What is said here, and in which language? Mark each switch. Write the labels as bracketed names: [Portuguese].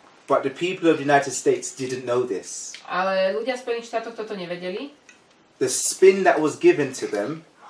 [English] But the people of the United States didn't know this. [Slovak] Ale ľudia v Spojených štátoch toto nevedeli. [English] The spin that was given to them,